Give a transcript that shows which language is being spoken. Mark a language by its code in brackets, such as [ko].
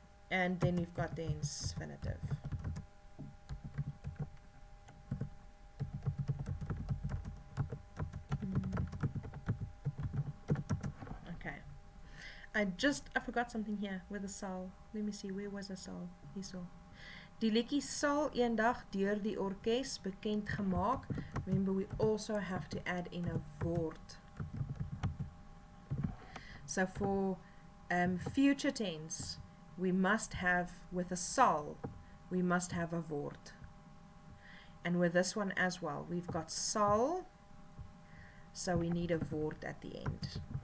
[en] And then we've got the infinitive. I forgot something here with the sal. Let me see, where was the sal? [af] Hierso. Die liedjie sal eendag deur die orkes bekend gemaak. [en] Remember, we also have to add in a word. So for future tense, we must have, with a sal, we must have a word. And with this one as well, we've got sal, so we need a word at the end.